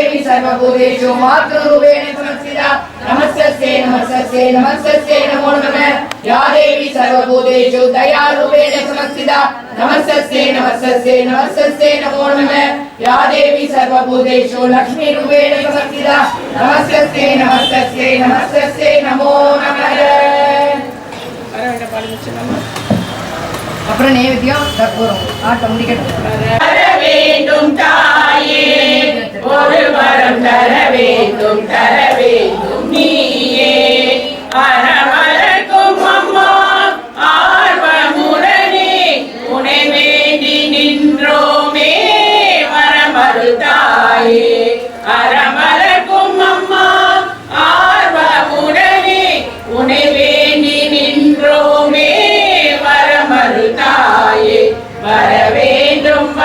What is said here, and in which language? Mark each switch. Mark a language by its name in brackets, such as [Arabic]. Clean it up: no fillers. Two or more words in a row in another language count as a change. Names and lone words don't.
[Sanskrit] सर्वभूतेषु मातृरूपेण संस्थिता नमस्तस्यै नमस्तस्यै नमस्तस्यै नमो नमः या देवी सर्वभूतेषु दयारूपेण संस्थिता नमस्तस्यै नमस्तस्यै नमस्तस्यै नमो नमः या देवी सर्वभूतेषु लक्ष्मीरूपेण संस्थिता नमस्तस्यै नमस्तस्यै नमस्तस्यै नमो नमः [Tamil] அப்புறம் நைவேத்தியம் கற்பூரம் ஆட்டம் முடிக்கட்டும். தர வேண்டும் தாயே ஒரு வரம் தர வேண்டும் நீயே அறமலர்க்கும் அம்மா ஆர்வமுடனே உனை வேண்டி நின்றோமே வரமரு தாயே அறமலர்க்கும் அம்மா ஆர்வமுடனே உனை வேண்டி நின்றோமே வரமரு தாயே வர வேண்டும்